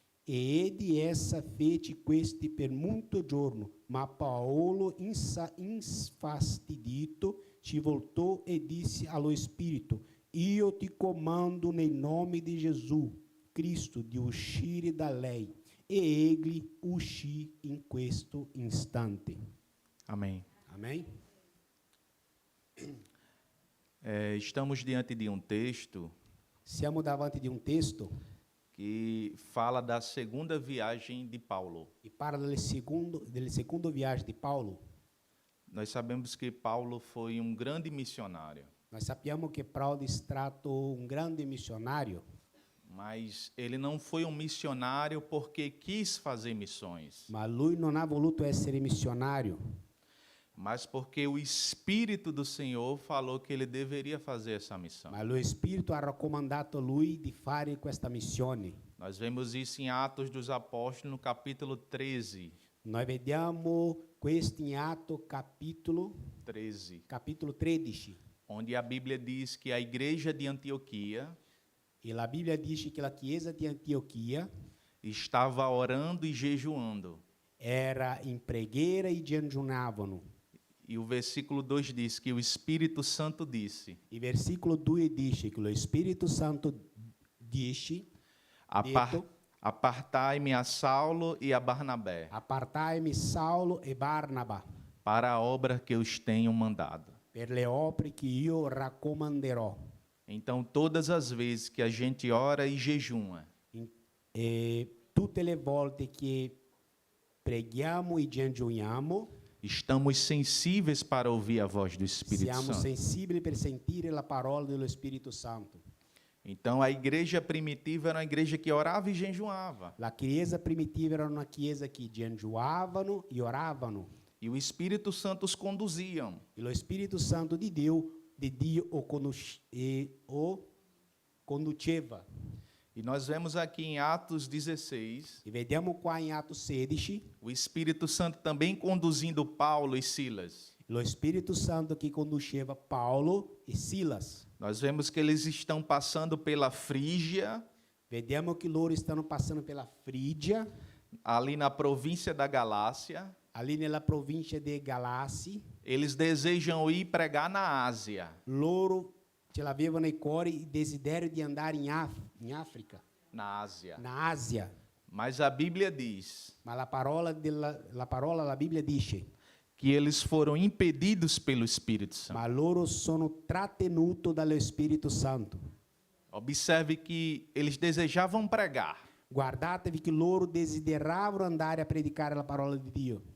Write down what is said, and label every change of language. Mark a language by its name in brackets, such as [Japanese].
[Italian] E edi essa fece questi per molto giorno, ma Paolo, infastidito, ci voltou e disse allo Spirito: io ti comando nel nome di Gesù Cristo di uscire da lei. E egli uscì in questo istante. [Portuguese] Amém. Amém? Estamos diante de um texto [Italian] Siamo davanti di un testo [Portuguese] que fala da segunda viagem de Paulo. [Italian] e parla del secondo viaggio di Paolo. [Portuguese] Nós sabemos que Paulo foi um grande missionário, [Italian] Nós sappiamo che Paulo è stato un grande missionario, [Portuguese] mas ele não foi um missionário porque quis fazer missões, [Italian] ma lui non ha voluto essere missionario, [Portuguese] mas porque o Espírito do Senhor falou que ele deveria fazer essa missão. [Italian] ma lo Spirito ha raccomandato a lui di fare questa missione. [Portuguese] Nós vemos isso em Atos dos Apóstolos, no capítulo 13. [Italian] Nós vediamo questo in Atos capítulo [Portuguese] 13, [Italian] 13. [Portuguese] onde a Bíblia diz que a igreja de Antioquia [Italian] E la Bibbia dice che la chiesa di Antiochia [Portuguese] estava orando e jejuando. [Italian] era in preghiera e digiunavano. [Portuguese] E o versículo 2 diz que o Espírito Santo disse: [Italian] Il versicolo 2 dice che lo Spirito Santo dice, [Portuguese] "Apar- Apartai-me a Saulo e a Barnabé [Italian] apartai-mi Saulo e Barnaba [Portuguese] para a obra que eu os tenho mandado." [Italian] per le opere che io raccomanderò. [Portuguese] Então, todas as vezes que a gente ora e jejuma, [Italian] E tutte le volte che preghiamo e digiuniamo, [Portuguese] estamos sensíveis para ouvir a voz do Espírito [Italian] siamo [Portuguese] Santo. [Italian] sensibili per sentire la parola dello Spirito Santo. [Portuguese] Então, a igreja primitiva era uma igreja que orava e jejuava. [Italian] La chiesa primitiva era una chiesa che digiunavano e oravano. [Portuguese] E o Espírito Santo os conduziam. [Italian] E lo Spirito Santo di Dio o conduceva. [Portuguese] E nós vemos aqui em Atos 16, [Italian] E vediamo qua in Atos 16, [Portuguese] o Espírito Santo também conduzindo Paulo e Silas. [Italian] lo Spirito Santo che conduceva Paulo e Silas. [Portuguese] Nós vemos que eles estão passando pela Frígia, [Italian] Vediamo che loro stanno passando pela Frigia, [Portuguese] ali na província da Galácia. [Italian] ali nella provincia di Galassi. [Portuguese] Eles desejam ir pregar na Ásia, [Italian] Loro ce l'avevano nei cuori il desiderio di andare in Africa, [Portuguese] na Ásia. na Asia. Mas a Bíblia diz [Italian] Ma la parola la Bibbia dice, [Portuguese] que eles foram impedidos pelo Espírito Santo. [Italian] ma loro sono trattenuti dallo Spirito Santo. [Portuguese] Observe que eles desejavam pregar. [Italian] Guardatevi che loro desideravano andare a predicare la parola di Dio.